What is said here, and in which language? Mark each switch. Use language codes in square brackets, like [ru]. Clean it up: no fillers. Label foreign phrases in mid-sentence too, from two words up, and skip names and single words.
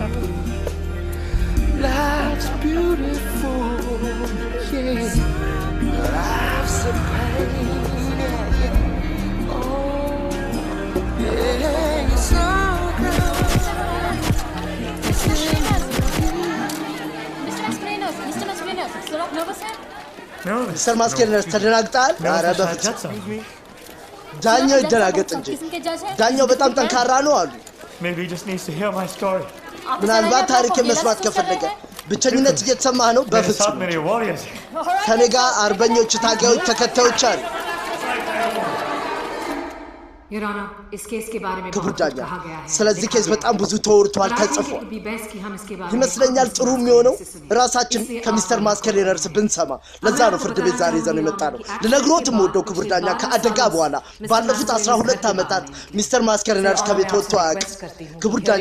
[en] life's beautiful, yeah. Life's a pain, yeah. Oh, yeah, it's all good. [am] ሚስተር ማስኬነርስ ተደናግጣል? ኧረ በፍጹም ዳኛው ይደናገጥ እንጂ ዳኛው በጣም ጠንካራ ነው አሉ። [en] Maybe he just needs to hear my story. [am] ምናልባት ታሪክን መስማት ከፈለገ ብቸኝነት እየተሰማህ ነው? በፍጹም ከኔ ጋር አርበኞች፣ ታጋዮች፣ ተከታዮች አሉ። [en] Your Honor, [hi] इस केस के बारे में [am] ክቡር ዳኛ ስለዚህ ኬስ በጣም ብዙ ተወርቷል፣ ተጽፏል። ይመስለኛል ጥሩ የሚሆነው ራሳችን ከሚስተር ማስኬነርስ ብንሰማ። ለዛ ነው ፍርድ ቤት ዛሬ ይዘን የመጣ ነው። ልነግሮት የምወደው ክቡር ዳኛ ከአደጋ በኋላ ባለፉት 12 ዓመታት ሚስተር ማስኬነርስ ከቤት ወጥቶ አያውቅም። ክቡር ዳኛ